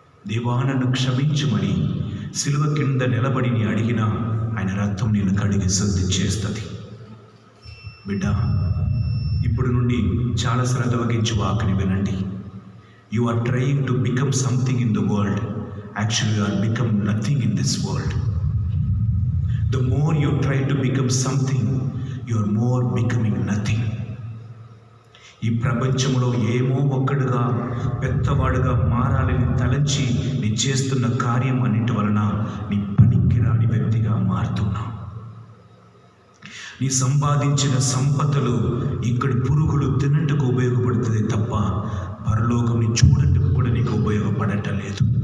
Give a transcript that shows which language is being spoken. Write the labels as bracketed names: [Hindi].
[Telugu] దేవా నన్ను క్షమించమని సిలువ కింద నిలబడి నీ అడిగినా ఆయన రక్తం నేను కడిగి శుద్ధి చేస్తుంది. బిడ్డ, ఇప్పుడు నుండి చాలా శ్రద్ధ వహించి వాక్ని వినండి. [English] You are trying to become something in the world, actually you are become nothing in this world. The more you try to become something, you are more becoming nothing. [Telugu] ఈ ప్రపంచంలో ఏమో ఒక్కడుగా పెద్దవాడుగా మారాలని తలంచి నీ చేస్తున్న కార్యం అన్నిటి వలన నీ పనికిరాని వ్యక్తిగా మారుతున్నావు. నీ సంపాదించిన సంపదలు ఇక్కడ పురుగులు తినట్టుకు ఉపయోగపడుతుంది తప్ప పరలోకం నీ చూడట్టుకు కూడా నీకు ఉపయోగపడటం లేదు.